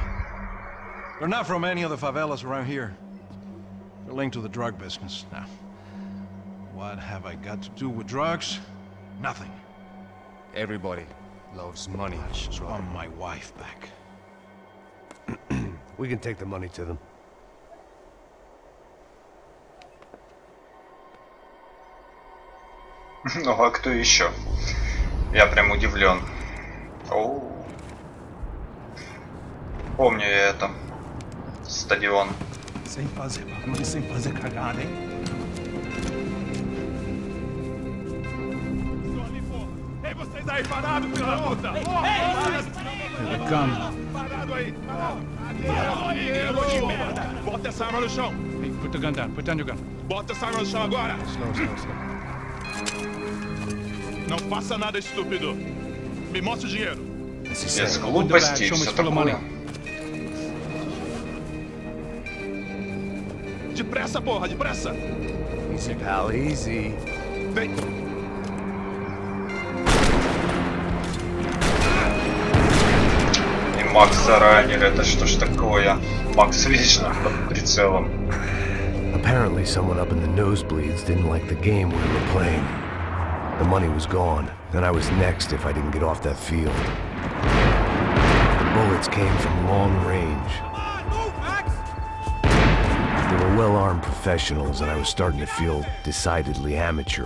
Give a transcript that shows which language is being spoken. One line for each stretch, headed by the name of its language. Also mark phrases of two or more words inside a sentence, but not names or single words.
English: They're not from any of the favelas around here. They're linked to the drug business. Now, what have I got to do with drugs? Nothing. Everybody loves money. I just want my wife back. We can take the money to them.
Russian: Ну а кто еще? Я прям удивлен. Оу. Помню я это. Стадион.
Portuguese: Sem fazer cagada, hein? Ei, vocês aí parados, filha da puta! Parado aí! De merda! Bota essa arma no chão!
English: Hey, put the gun down. Put down your gun.
Portuguese: Bota essa arma no chão agora!
English: Slow.
Portuguese: Não faça nada estúpido! Me mostre o dinheiro!
Russian: Без глупостей и все такое.
Portuguese: Depressa, porra, depressa!
English: Easy, pal, easy.
Portuguese: Vem!
Russian: И Макс заранили, это что ж такое? Макс вечно под прицелом.
English: Apparently someone up in the nosebleeds didn't like the game we were playing. The money was gone, and I was next if I didn't get off that field. The bullets came from long range. They were well-armed professionals, and I was starting to feel decidedly amateur.